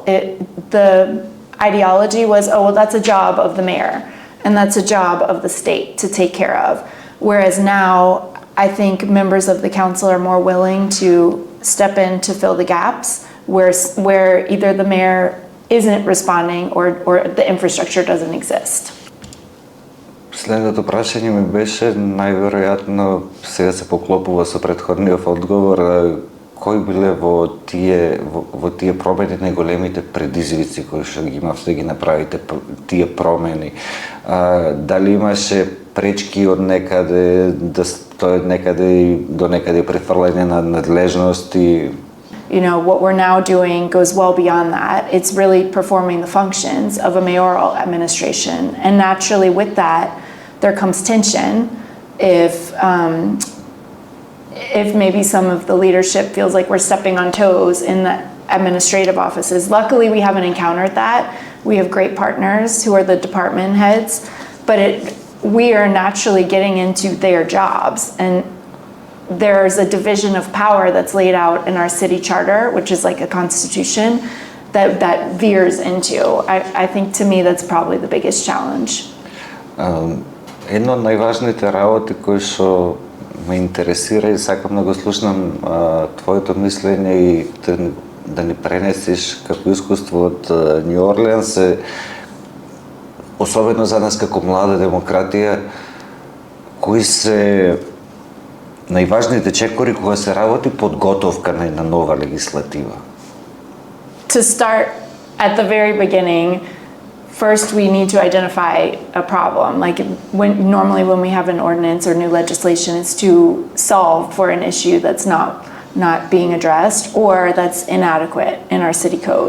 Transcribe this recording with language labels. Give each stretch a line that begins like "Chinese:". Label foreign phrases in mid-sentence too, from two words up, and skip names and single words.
English: The ideology was, oh, well, that's a job of the mayor, and that's a job of the state to take care of. Whereas now, I think members of the council are more willing to step in to fill the gaps where either the mayor isn't responding or the infrastructure doesn't exist.
Macedonian: Следното прашање ми беше, најверојатно сега се поклопува со претходниот одговор, кои биле во тие промени најголемите предизвици кои што ги имавте да ги направите тие промени? Дали имаше пречки од некаде, да стои некаде до некаде префрлање на надлежности?
English: You know, what we're now doing goes well beyond that. It's really performing the functions of a mayoral administration. And naturally with that, there comes tension if maybe some of the leadership feels like we're stepping on toes in the administrative offices. Luckily, we haven't encountered that. We have great partners who are the department heads, but we are naturally getting into their jobs. And there's a division of power that's laid out in our city charter, which is like a constitution, that veers into. I think to me that's probably the biggest challenge.
Macedonian: Едно од најважните работи кои што ме интересира и сакам да го слушнам твоето мислење и да ни пренесеш како искуство од Њу Орлеанс, особено за нас како млада демократија, кои се најважните чекори кога се работи подготовка на нова легислатива?
English: To start at the very beginning, first we need to identify a problem. Like normally when we have an ordinance or new legislation, it's to solve for an issue that's not being addressed or that's inadequate in our city code.